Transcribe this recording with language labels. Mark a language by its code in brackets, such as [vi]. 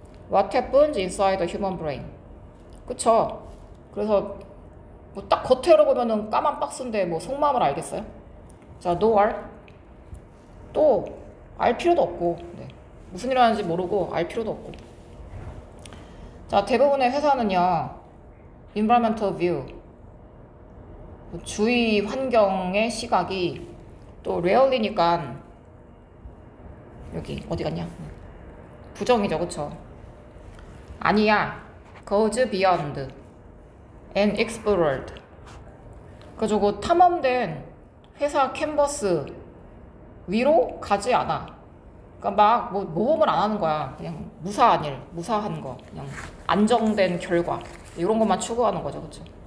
[en] What happens inside the human brain? [ko] 그쵸? 그래서, 뭐 딱 겉으로 보면은 까만 박스인데 뭐 속마음을 알겠어요? 자, [en] no R. [ko] 또, 알 필요도 없고, 네. 무슨 일 하는지 모르고 알 필요도 없고. 자, 대부분의 회사는요, [en] environmental view, [ko] 주위 환경의 시각이 또 rarely니까, 여기, 어디 갔냐? 부정이죠, 그쵸? 아니야. [en] goes beyond and explored. [ko] 그래가지고 탐험된 회사 캔버스 위로 가지 않아. 그러니까 막 뭐 모험을 안 하는 거야. 그냥 무사한 일, 무사한 거, 그냥 안정된 결과 이런 것만 추구하는 거죠, 그렇죠?